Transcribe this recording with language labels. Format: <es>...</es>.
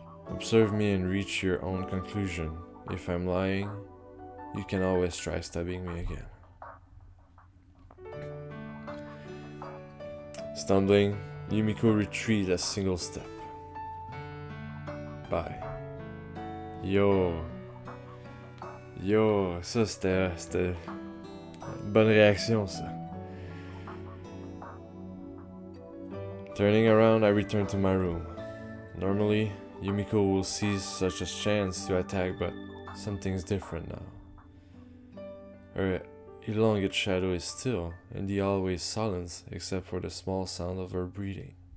<en>Observe me and reach your own conclusion. If I'm lying, you can always try stabbing me again. Stumbling, Yumiko retreats a single step. Bye.</en> <fr>Yo, ça c'était bonne réaction ça.</fr> <en>Turning around, I return to my room. Normally, Yumiko will seize such a chance to attack, but something's different now. Her elongate shadow is still, and the hallway is silence except for the small sound of her breathing.</en>